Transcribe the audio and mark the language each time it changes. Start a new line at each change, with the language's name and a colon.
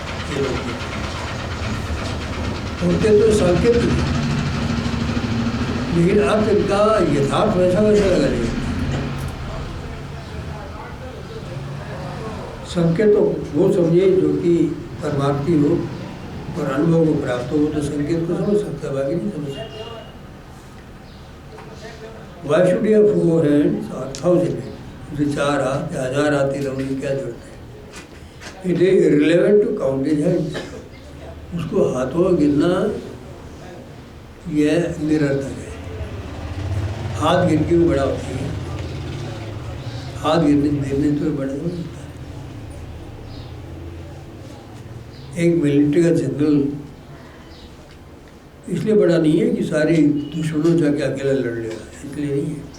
Hindi: ये लोग होते तो संकेत, लेकिन अब इनका यथार्थ वैसा वैसा लगा नहीं। संकेत तो वो समझे जो कि परमार्थी हो और अनुभव को प्राप्त हो, वो तो संकेत को समझ सकता है, बाकी नहीं समझ सकता।
English: Why should you have 4 hands or 1000 hands?
Hindi: उसे 4 हाथ या 1000 हाथ ही लगने की क्या जरूरत है?
English: It is irrelevant to count his hands.
Hindi: उसको हाथों गिनना यह निरर्थक है। हाथ गिन के भी बड़ा होती है, हाथ गिनने तो बड़ा हो सकता है। एक मिलिट्री का जनरल इसलिए बड़ा नहीं है कि सारे दुश्मनों जाके अकेला लड़ लेगा, इसलिए नहीं है।